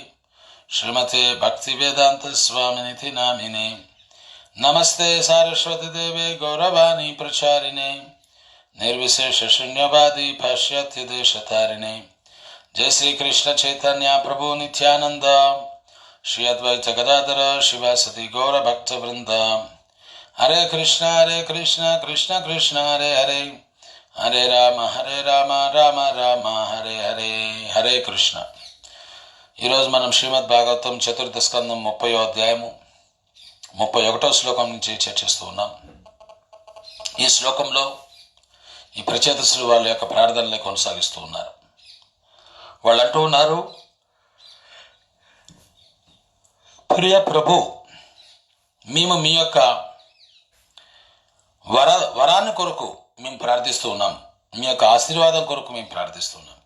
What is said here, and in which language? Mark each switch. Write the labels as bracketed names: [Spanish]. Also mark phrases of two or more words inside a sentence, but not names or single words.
[Sanskrit] Srimate Bhaktivedanta Swaminiti Namine Namaste Saraswati Deve Gauravani Pracharine Nirvisesha Shunyavadi Pashyatya Deshatarine Jai Sri Krishna Chaitanya Prabhu Nityananda Shri Advaita Gadadhara Shivasati Gaura Bhakta Vrinda Hare Krishna Krishna Krishna Hare Hare హరే రామ రామ రామ హరే హరే. [Telugu] హరే కృష్ణ. ఈరోజు మనం శ్రీమద్ భాగవతం చతుర్థ స్కందం 30వ అధ్యాయము 31వ శ్లోకం నుంచి చర్చిస్తూ ఉన్నాం. ఈ శ్లోకంలో ఈ ప్రచేతసులు వాళ్ళ యొక్క ప్రార్థనలే కొనసాగిస్తూ ఉన్నారు. వాళ్ళు అంటూ ఉన్నారు, ప్రియ ప్రభు, మేము మీ యొక్క వరాన్ని కొరకు మేము ప్రార్థిస్తూ ఉన్నాం, మీ యొక్క ఆశీర్వాదం కొరకు మేము ప్రార్థిస్తున్నాం.